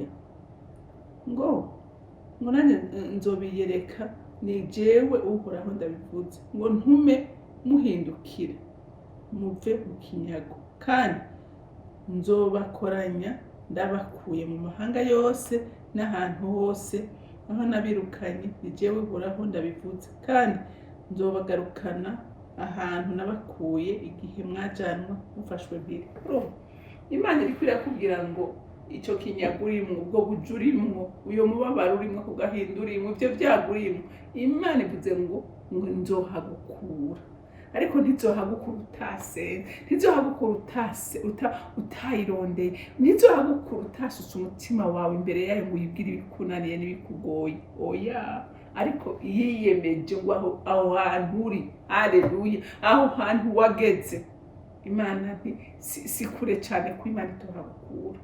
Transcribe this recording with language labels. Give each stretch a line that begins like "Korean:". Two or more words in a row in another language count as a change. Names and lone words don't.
Rundi: ngo nanjye nzobiyereka, ni jewe Uhoraho ndabivuze, ngo ntume muhindukire muve mu kinyago, kandi nzobakoranya ndabakuye mu mahanga yose n'ahantu hose aho nabirukanye, ni jewe Uhoraho ndabivuze, kandi nzobagarukana ahantu nabakuye igihe mwajanwa mufashwe mpiri. Imana iriko irakubwira ngo icyo kinyago urimwo, ubwo buja urimwo, uyo mubabaro urimwo, ku gahinda urimwo, ivyo vyago urimwo, Imana ivuze ngo nzohagukura. Ariko ntizohagukura utasenze, ntizohagukura utayirondeye, ntizohagukura utasutse umutima wawe imbere yayo ngo uyibwire ibikunaniye n'ibikugoye. Oya, ariko yiyemeje ngo aho hantu uri, haleluya, aho hantu wageze, Imana si kure cyane ko Imana itohagukura.